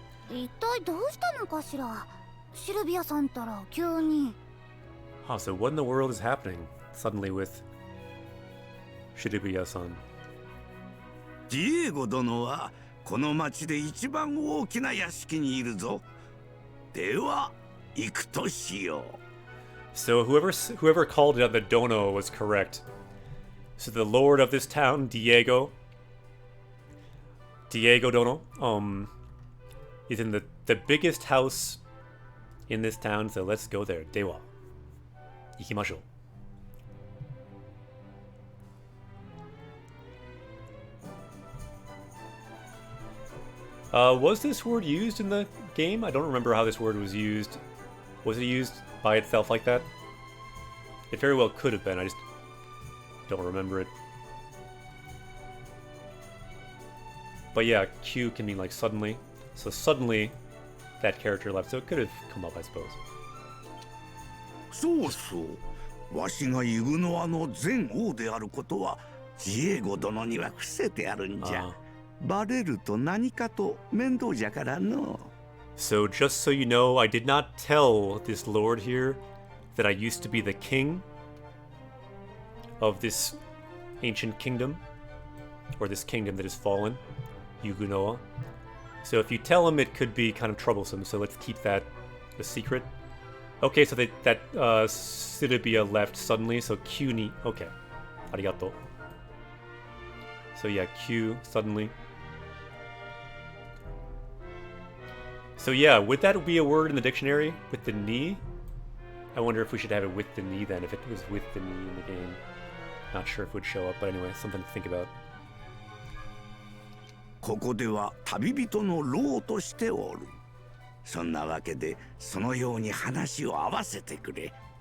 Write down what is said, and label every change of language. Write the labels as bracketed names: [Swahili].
[Japanese] 一体どうしたのかしら。シルビアさんたら急に。 [English] Huh, so what in the world is happening suddenly with Shibuya-san? [Japanese] ディエゴ殿はこの町で一番大きな屋敷にいるぞ。では行くとしよう。 [English] So whoever called it out the dono was correct. So the lord of this town, Diego Dono, is in the biggest house in this town, so let's go there. [Japanese] Dewa. Ikimashou. [English] Was this word used in the game? I don't remember how this word was used. Was it used by itself like that? It very well could have been, I just don't remember it. But yeah, Q can mean like suddenly. So suddenly, that character left, so it could have come up, I suppose. [Japanese] そうそう。わしがイグノアの前王であることはディエゴ殿には伏せてあるんじゃ。バレると何かと面倒じゃからの。 [English] So just so you know, I did not tell this lord here that I used to be the king of this ancient kingdom, or this kingdom that has fallen, Yugunoa. So if you tell him, it could be kind of troublesome, so let's keep that a secret. Okay, so that Sidibia left suddenly, so Q ni... Okay. Arigato. So yeah, Q suddenly. So yeah, would that be a word in the dictionary with the ni? I wonder if we should have it with the ni then, if it was with the ni in the game. Not sure if it would show up, but anyway, something to think about. [Japanese] ここでは旅人の老としておる。そんなわけでそのように話を合わせてくれ。